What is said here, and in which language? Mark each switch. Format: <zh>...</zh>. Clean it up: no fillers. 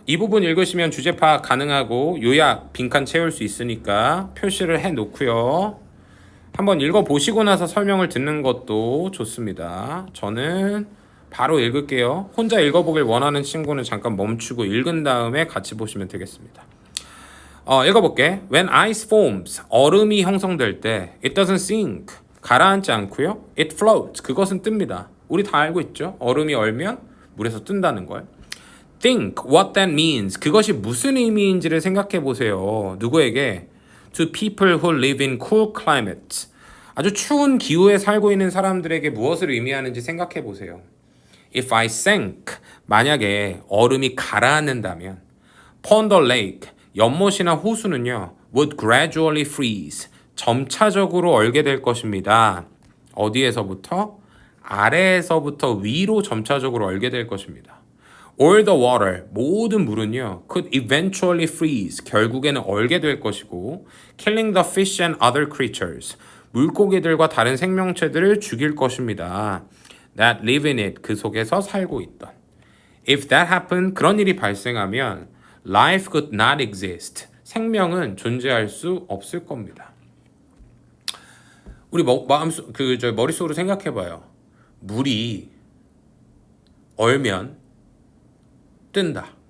<ko>이 부분 읽으시면 주제 파악 가능하고 요약 빈칸 채울 수 있으니까 표시를 해놓고요. 한번 읽어보시고 나서 설명을 듣는 것도 좋습니다. 저는 바로 읽을게요. 혼자 읽어보길 원하는 친구는 잠깐 멈추고 읽은 다음에 같이 보시면 되겠습니다. 읽어볼게.</ko> <en>When ice forms,</en> <ko>얼음이 형성될 때</ko> <en>it doesn't sink,</en> <ko>가라앉지 않고요.</ko> <en>It floats,</en> <ko>그것은 뜹니다. 우리 다 알고 있죠? 얼음이 얼면 물에서 뜬다는 걸.</ko> <en>Think what that means,</en> <ko>그것이 무슨 의미인지를 생각해 보세요. 누구에게?</ko> <en>To people who live in cool climates,</en> <ko>아주 추운 기후에 살고 있는 사람들에게 무엇을 의미하는지 생각해 보세요.</ko> <en>If I sank,</en> <ko>만약에 얼음이 가라앉는다면</ko> <en>Pond or lake,</en> <ko>연못이나 호수는요</ko> <en>would gradually freeze,</en> <ko>점차적으로 얼게 될 것입니다. 어디에서부터? 아래에서부터 위로 점차적으로 얼게 될 것입니다.</ko> <en>All the water,</en> <ko>모든 물은요</ko> <en>could eventually freeze,</en> <ko>결국에는 얼게 될 것이고</ko> <en>killing the fish and other creatures,</en> <ko>물고기들과 다른 생명체들을 죽일 것입니다.</ko> <en>That live in it,</en> <ko>그 속에서 살고 있던.</ko> <en>If that happened,</en> <ko>그런 일이 발생하면</ko> <en>life could not exist,</en> <ko>생명은 존재할 수 없을 겁니다. 우리 머릿속으로 생각해봐요. 물이 얼면 뜬다.</ko>